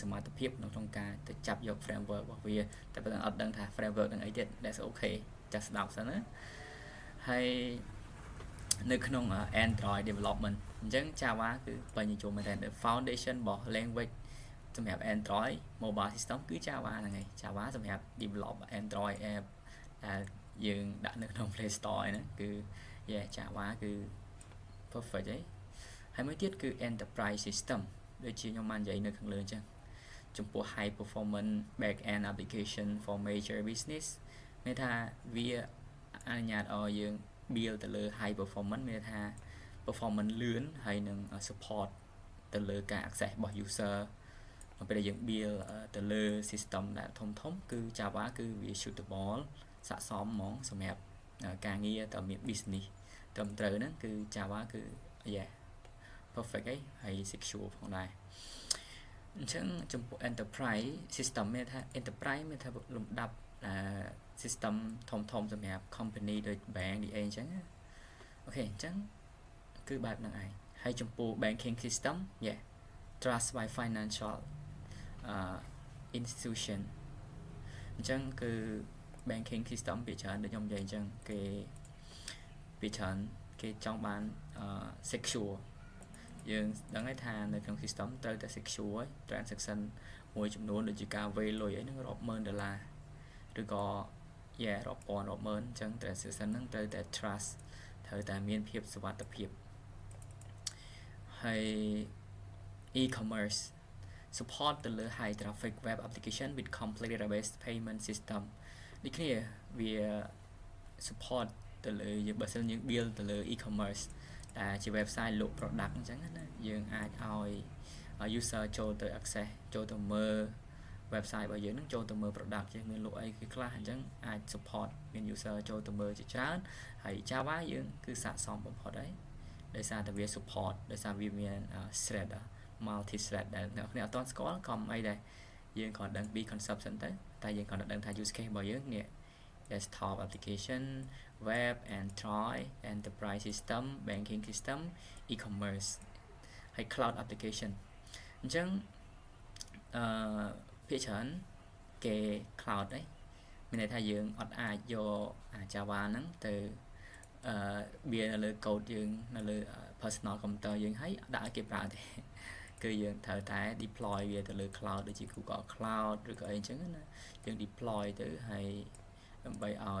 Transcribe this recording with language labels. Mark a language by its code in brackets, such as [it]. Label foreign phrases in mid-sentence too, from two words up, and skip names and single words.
[km] សមត្ថភាពនៅក្នុងការទៅចាប់យក framework របស់វាតែបើអត់ដឹងថា framework នឹងអីទៀត [en] that's okay [km] ចាស់ស្ដាប់សិនណាហើយនៅក្នុង [en] Android development [km] អញ្ចឹង Java គឺពេញនិយមមែនតើ foundation របស់ language សម្រាប់ [en] Android mobile system [km] គឺ Java ហ្នឹងឯង Java សម្រាប់ [en] develop Android app [km] ដែលយើងដាក់នៅក្នុង Play Store ហ្នឹងគឺ Java គឺ perfect ឯងហើយមួយទៀតគឺ [en] enterprise system [km] ដូចជាខ្ញុំបាននិយាយនៅខាងលើអញ្ចឹងចំពោះ [en] high performance back end application for major business [km] មានថាវាអនុញ្ញាតឲ្យយើង build ទៅលើ [en] high performance [km] មានថា performance លឿនហើយនឹង support ទៅលើការ access របស់ user ពេលដែលយើង build ទៅលើ system ដែលធំគឺ Java គឺវា suitable ស័ក្តិសមហ្មងសម្រាប់ការងារតើមាន business ត្រឹមត្រូវហ្នឹងគឺ Java គឺ perfect ហើយ secure ផងដែរអញ្ចឹងចំពោះ [en] enterprise system [km] មានថា enterprise មានថាលំដាប់system ធំសម្រាប់ company ដូច bank នេះអីអញ្ចឹងអូខេអញ្ចឹងគឺបែបហ្នឹងឯងហើយចំពោះ [en] banking system trust by financial [km] institution អញ្ចឹងគឺ [en] banking system [km] ពីច្រើនដូចខ្ញុំនិយាយអញ្ចឹងគេពីច្រើនគេចង់បាន secure យើងដឹងហើយថានៅក្នុង system ត្រូវតែ secure ហើយ transaction មួយចំនួនដូចជាការវេលុយអីហ្នឹងរាប់ម៉ឺនដុល្លារឬក៏រាប់ពាន់រាប់ម៉ឺនអញ្ចឹង transaction ហ្នឹងត្រូវតែ trust ត្រូវតែមានភាពសុវត្ថិភាពហើយ [en] e-commerce support [km] ទៅលើ [en] high traffic web application with complete database payment system [km] នេះគ្នាវា support ទៅលើយើងបើសិនយើង build ទៅលើ e-commerce ដែលជា website លក់ product អញ្ចឹងណាយើងអាចឲ្យ user ចូលទៅ access ចូលទៅមើល website របស់យើងនឹងចូលទៅមើល product យើង មានលក់អីគឺខ្លះអញ្ចឹងអាច support មាន user ចូលទៅមើលជាច្រើនហើយ Java យើងគឺស័ក្តិសមបំផុតហើយដោយសារតែវា support ដោយសារវាមាន [en] thread multi thread [km] ដែលអ្នកនរអត់ទាន់ស្គាល់ក៏អីដែរយើងគ្រាន់ដឹងពី concept សិនទៅតែយើងគ្រាន់តែដឹងថា [en] use case [km] របស់យើងនេះ [en] desktop application web Android enterprise system banking system e-commerce [km] ហើយ [en] cloud application [km] អញ្ចឹង ភាគច្រើនគេ cloud đấy មានន័យថាយើងអត់អាចយក Java ហ្នឹងទៅវានៅលើ code យើងនៅលើ [en] personal computer [km] យើងហើយដាក់ឲ្យគេប្រើទេគឺយើងត្រូវតែ deploy វាទៅលើ cloud ដូចជា Google Cloud ឬក៏អីអញ្ចឹងណាយើង deploy ទៅហើយដើម្បីឲ្យ